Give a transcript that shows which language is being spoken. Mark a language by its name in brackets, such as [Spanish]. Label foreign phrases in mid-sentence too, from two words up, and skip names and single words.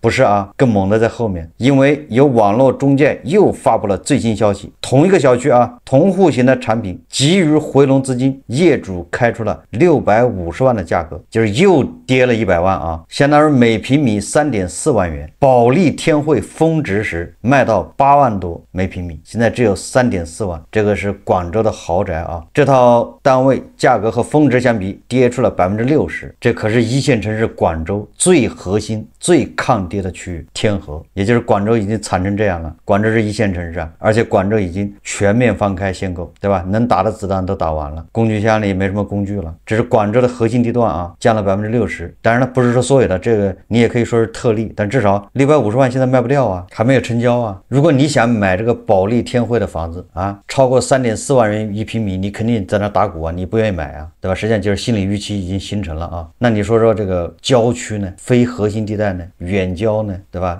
[Chinese] 不是啊，更猛的在後面，因為有網絡中介又發布了最新消息，同一個小區啊，同戶型的產品急於回籠資金，業主開出了650萬的價格，就是又跌了100萬啊，相當於每平米3.4萬元。保利天惠峰值時賣到8萬多每平米，現在只有3.4萬，這個是廣州的豪宅啊，這套單位價格和峰值相比跌出了60%，這可是一線城市廣州最核心最抗跌的区域，天河，也就是廣州已經慘成这样了。廣州是一線城市啊，而且廣州已經全面放開限購，对吧？能打的子彈都打完了，工具箱裡沒什麼工具了，只是廣州的核心地段啊，降了60%。當然了，不是說所有的，這個你也可以說是特例，但至少650萬現在賣不掉啊，還沒有成交啊。如果你想買這個保利天惠的房子啊，超過3.4萬元一平米，你肯定在那打鼓啊，你不願意買啊，对吧？實際上就是心理預期已經形成了啊。那你說這個郊區呢，非核心地帶呢，遠郊呢，對吧？